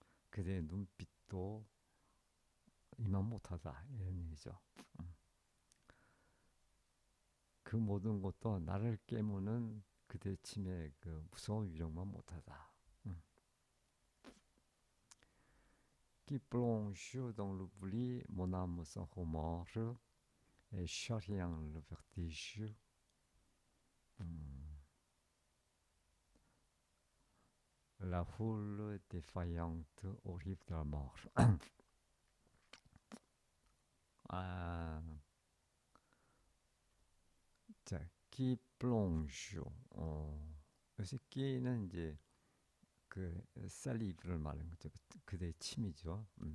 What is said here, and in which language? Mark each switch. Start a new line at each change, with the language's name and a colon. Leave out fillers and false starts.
Korean: 그대의 눈빛도 이만 못하다 이런 얘기죠. 그 모든 것도 나를 깨무는 그대 침의 그 무서운 위력만 못하다.
French: Qui plonge dans l'oubli mon âme sans remords et charriant le vertige. La foule défaillante au rive de la mort. 아, 자, qui plonge.
Korean: 요새 끼는 이제 그 살리브를 말하는 거죠. 그대의 침이죠.